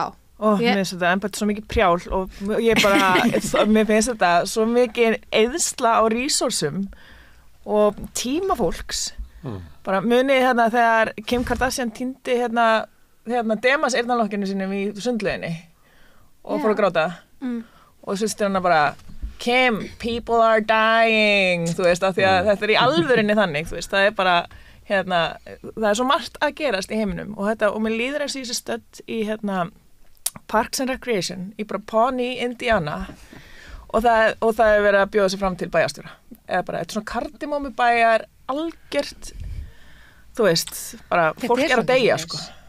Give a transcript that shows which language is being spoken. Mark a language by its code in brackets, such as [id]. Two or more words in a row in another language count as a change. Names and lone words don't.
[is] Mér finnst þetta embætti svo mikið prjál og ég bara, mér finnst þetta svo mikið eyðsla á resursum og tíma fólks. Bara munið þegar Kim Kardashian týndi Demas eyrnalokkinu sínum í sundlauginni og fór að gráta og systir hana bara Kim, people [en] are dying [is] þú veist, af því að þetta er í alvörinni þannig, þú veist, það er bara það er svo margt að gerast í heiminum og mér líður eins og þessi stödd í Parks and Recreation í bara Pawnee, Indiana og það er verið að bjóða sig fram til bæjarstjóra eða bara eitthvað svona kardimómi bæjar algjört, þú veist bara fólk er að deyja sko.